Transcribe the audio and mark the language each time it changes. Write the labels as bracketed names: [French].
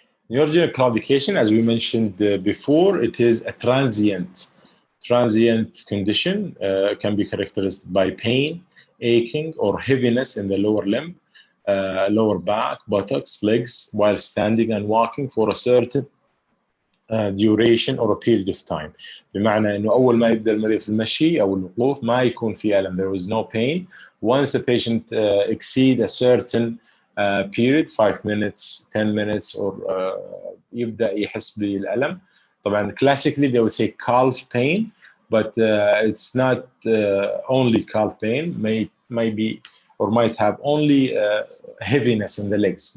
[English] Neurogenic claudication, as we mentioned before, it is a transient condition, can be characterized by pain, aching, or heaviness in the lower limb, lower back, buttocks, legs, while standing and walking for a certain duration or a period of time. [Arabic] بمعنى انه اول ما يبدا المريض في المشي او الوقوف ما يكون في الم, [English] there is no pain. Once the patient exceed a certain period, 5 minutes, 10 minutes, or [Arabic] يبدا يحس بالالم. [English] طبعا classically they would say calf pain, but it's not only calf pain. Might be or might have only heaviness in the legs.